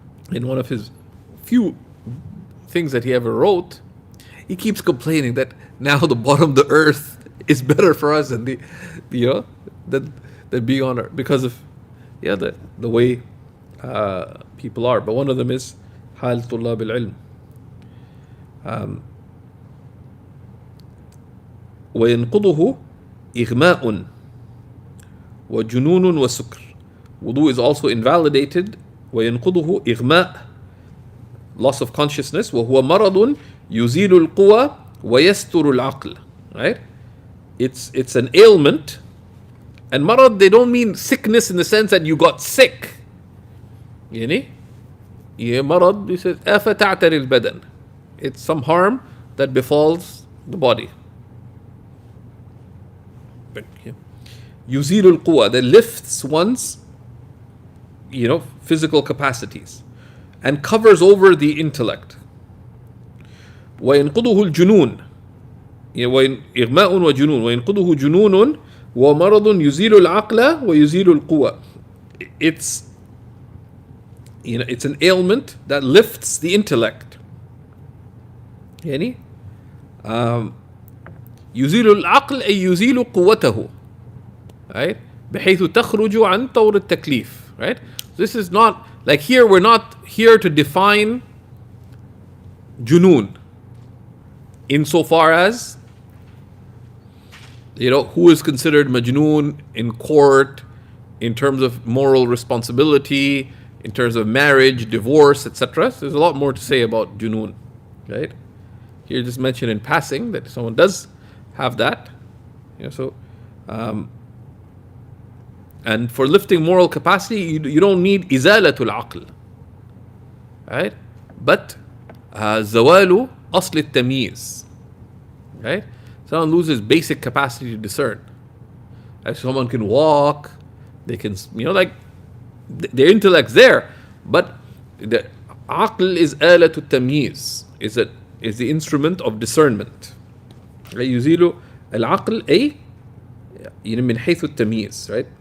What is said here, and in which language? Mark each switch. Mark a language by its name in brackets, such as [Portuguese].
[English] In one of his few things that he ever wrote, he keeps complaining that now the bottom of the earth is better for us than than being on earth because of the way people are. But one of them is [Arabic] حال طلاب العلم. وينقضه إغماء وجنون وسكر. [English] Wudu is also invalidated. [Arabic] وينقضه إغماء, [English] loss of consciousness. [Arabic] وهو مرض يزيل القوى ويستر العقل. [English] Right? It's an ailment. And marad, they don't mean sickness in the sense that you got sick. [Arabic] مرض, [English] he says, [Arabic] أفتعتري البدن. [English] It's some harm that befalls the body. [Arabic] يزيل القوى, [English] that lifts one's physical capacities and covers over the intellect. [Arabic] وينقضه الجنون, إغماء وجنون. وينقضه جنون ومرض يزيل العقل ويزيل القوى. [English] It's an ailment that lifts the intellect. [Arabic] يزيل العقل أي يزيل قوته. Right? بحيث تخرج عن طور التكليف. [English] Right? This is not like here. We're not here to define junun insofar as who is considered majnoon in court, in terms of moral responsibility, in terms of marriage, divorce, etc. So there's a lot more to say about junoon, right? Here just mentioned in passing that someone does have that, and for lifting moral capacity, you don't need izalatul aql, right? But zawalu asl al-tamyiz, right? Someone loses basic capacity to discern. Like someone can walk, they can, their intellect's there, but the aql is alatul tamyiz, is the instrument of discernment. Right? [Arabic] يزيل العقل أي من حيث التمييز, right?